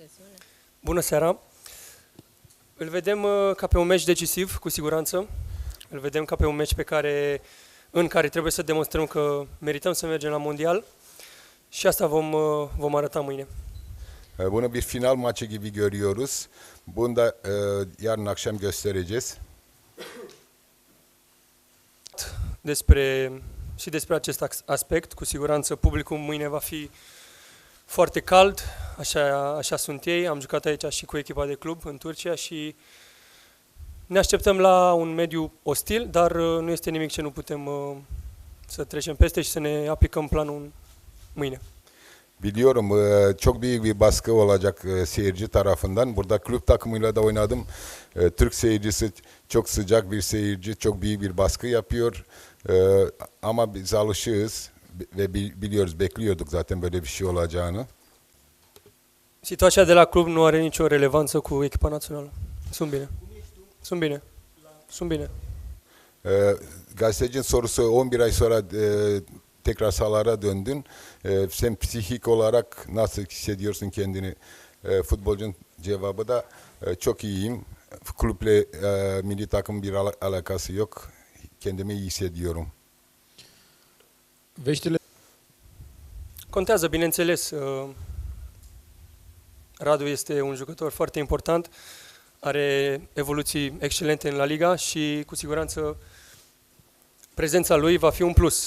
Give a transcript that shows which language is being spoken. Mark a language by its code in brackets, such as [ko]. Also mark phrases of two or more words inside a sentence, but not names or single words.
[ro] Bună seara! Îl vedem ca pe un meci decisiv, cu siguranță. Îl vedem ca pe un meci în care trebuie să demonstrăm că merităm să mergem la mondial și asta vom arăta mâine. [tr] Bunu bir final maçı gibi görüyoruz. Bunu da yarın akşam göstereceğiz. [ro] Despre acest aspect, cu siguranță publicul mâine va fi foarte cald, așa sunt ei. Am jucat aici și cu echipa de club în Turcia și ne așteptăm la un mediu ostil, dar nu este nimic ce nu putem să trecem peste și să ne aplicăm planul mâine. [tr] Biliyorum çok büyük bir baskı olacak seyirci tarafından. Burada kulüp takımıyla da oynadım. Türk seyircisi çok sıcak bir seyirci, çok büyük bir baskı yapıyor. Ama biz alışığız ve biliyoruz, bekliyorduk zaten böyle bir şey olacağını. [ro] Situația de la club nu are nicio relevanță cu echipa națională. Sunt bine. [tr] Gazetecinin sorusu 11 ay sonra tekrar sahalara döndün. Sen psikik olarak nasıl hissediyorsun kendini? Futbolcunun cevabı da çok iyiyim. Kulüple milli takım bir alakası yok. Kendimi iyi hissediyorum. [ro] Veștile Contează, bineînțeles. Radu este un jucător foarte important, are evoluții excelente în La Liga și cu siguranță prezența lui va fi un plus.